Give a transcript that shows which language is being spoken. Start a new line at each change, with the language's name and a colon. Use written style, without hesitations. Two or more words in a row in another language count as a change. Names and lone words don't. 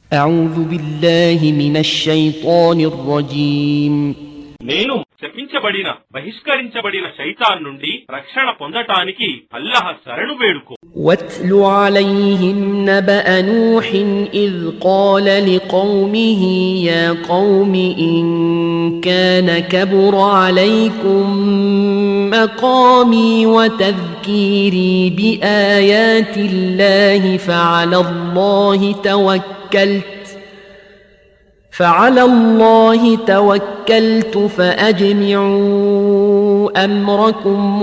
Arabic: أعوذ بالله من الشيطان الرجيم
Telugu: నేను శపించబడిన బహిష్కరించబడిన శైతాన్ నుండి రక్షణ పొందటానికి అల్లాహ్ శరణు వేడుకో.
Arabic: واتل عليهم نبأ نوح إذ قال لقومه يا قوم إن كان كبر عليكم مقامي وتذكيري بآيات الله فعلى الله توكلت فأجمعوا أمركم